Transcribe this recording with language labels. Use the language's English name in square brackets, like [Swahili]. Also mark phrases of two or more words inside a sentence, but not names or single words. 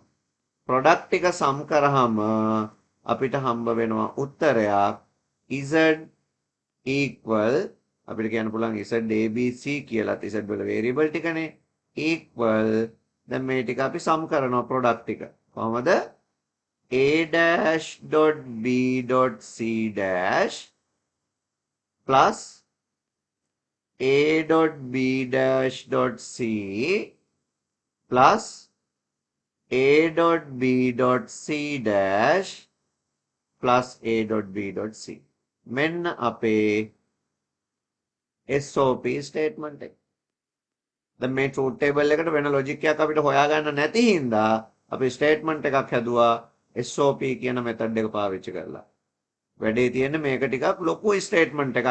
[Sinhala] product එක sum කරාම අපිට හම්බ වෙනවා උත්තරයක් [English] z equal [Sinhala] අපිට කියන්න පුළුවන් z abc කියලාත් z වල variable ටිකනේ equal දැන් මේ ටික අපි sum කරනවා product ටික. කොහමද? [English] a-b.c dash plus a.b-c plus a.b.c dash plus a.b.c. [Sinhala] මෙන්න අපේ [English] SOP statement [Sinhala] එක. දැන් මේ [English] truth table [Sinhala] එකට වෙන logic එකක් අපිට හොයාගන්න නැති හින්දා අපි statement එකක් හැදුවා SOP කියන method එක පාවිච්චි කරලා. වැඩේ තියෙන්නේ මේක ටිකක් ලොකුයි statement එක.